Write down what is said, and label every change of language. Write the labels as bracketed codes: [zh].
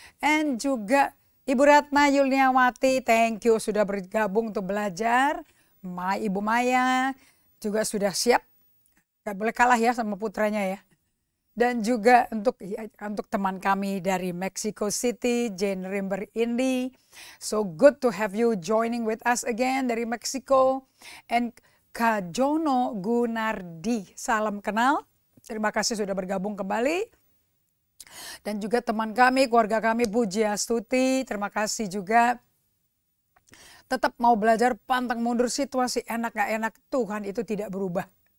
[id] And juga Ibu Ratna Yulniawati, [en] thank you [id] sudah bergabung untuk belajar. Ibu Maya juga sudah siap. Gak boleh kalah ya sama putranya ya. Dan juga untuk teman kami dari Mexico City, Jane Rimber Indi. [en] So good to have you joining with us again [id] dari [en] Mexico. And [id] Kajono Gunardi, salam kenal. Terima kasih sudah bergabung kembali. Dan juga teman kami, keluarga kami, Puji Astuti, terima kasih juga. Tetap mau belajar pantang mundur, situasi enak gak enak, Tuhan itu tidak berubah.